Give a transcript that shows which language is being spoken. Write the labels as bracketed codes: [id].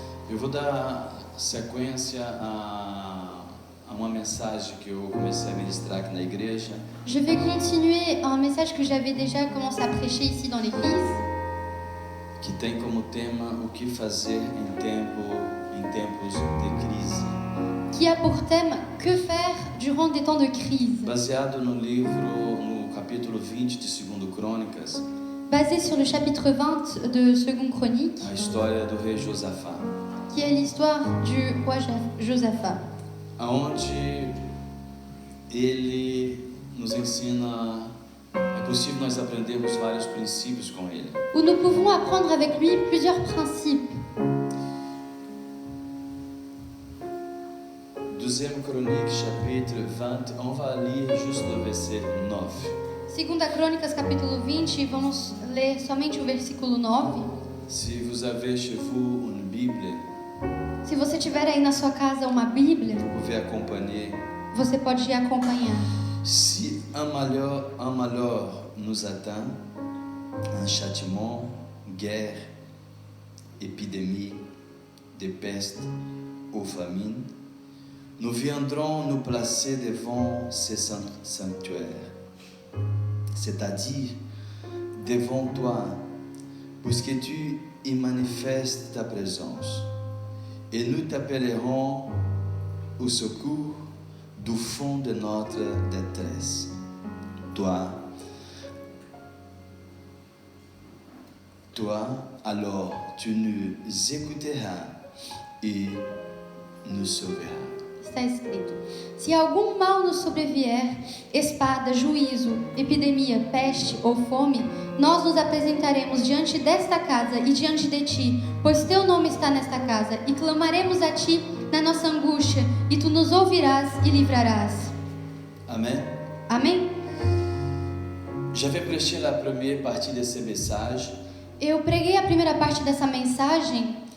[pt] Eu vou dar sequência a uma mensagem que eu comecei a ministrar aqui na igreja, [fr] Je vais continuer un message que j'avais déjà commencé à prêcher ici dans l'église, [pt] que tem como tema o que fazer em tempos de crise. [fr] qui a pour thème « Que faire durant des temps de crise ?» [pt] Baseado no capítulo 20 de 2 Crônicas, [fr] Basé sur le chapitre 20 de 2 Chroniques, [pt] a história do rei Josafá, [fr] qui est l'histoire du roi Josaphat, [pt] aonde ele nos ensina, é possível nós aprendermos vários princípios com ele. [fr] où nous pouvons apprendre avec lui plusieurs principes. 2 Crônicas, chapitre 20, on va lire juste le verset 9. [pt] 2 Crônicas, capítulo 20, vamos ler somente o versículo 9. [fr] Si vous avez chez vous une Bible, [pt] Se você tiver aí na sua casa uma Bíblia, [fr] vous pouvez acompanher. [pt] você pode acompanhar. [fr] Si un malheur nous atteint, un châtiment, guerre, épidémie, de peste ou famine, nous viendrons nous placer devant ce sanctuaire, c'est-à-dire devant toi, puisque tu y manifestes ta présence, et nous t'appellerons au secours du fond de notre détresse. Toi, alors, tu nous écouteras et nous sauveras. [pt] Está escrito: Se algum mal nos sobrevier, espada, juízo, epidemia, peste ou fome, nós nos apresentaremos diante desta casa e diante de ti, pois teu nome está nesta casa, e clamaremos a ti na nossa angústia, e tu nos ouvirás e livrarás. Amen. Amém? [fr] J'avais prêché la première partie de ce message. [pt] Eu preguei a primeira parte dessa mensagem.